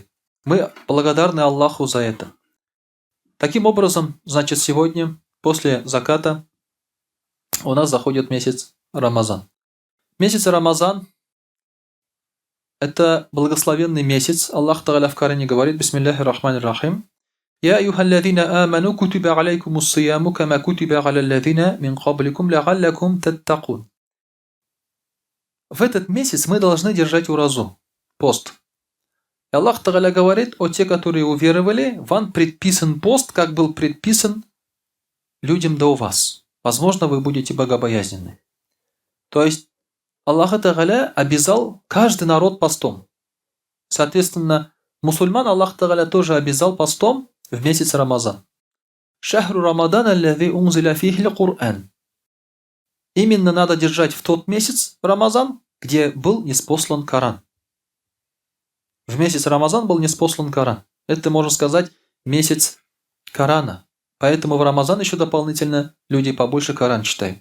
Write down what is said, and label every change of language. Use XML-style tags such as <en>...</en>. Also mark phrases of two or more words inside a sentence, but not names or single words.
<ru>Мы благодарны Аллаху за это. Таким образом, значит, сегодня, после заката, у нас заходит месяц Рамазан. Месяц Рамазан – это благословенный месяц. Аллах Тааля в Коране говорит:</ru> <ar>بسم الله الرحمن الرحيم. يا أيها الذين آمنوا كتب عليكم الصيام كما كتب على الذين من قبلكم لعلكم تتقون.</ar> <ru>В этот месяц мы должны держать уразу, пост. И Аллах Тааля говорит: о те, которые уверовали, вам предписан пост, как был предписан людям до вас. Возможно, вы будете богобоязненны. То есть Аллах Тааля обязал каждый народ постом. Соответственно, мусульман Аллах Тааля тоже обязал постом в месяц Рамазан.</ru> <ar>شهر رمضان الذي أنزل فيه القرآن.</ar> <ru>Именно надо держать в тот месяц Рамазан, где был ниспослан Коран. В месяц Рамазан был ниспослан Коран. Это, можно сказать, месяц Корана. Поэтому в Рамазан еще дополнительно люди побольше Коран читают.</ru>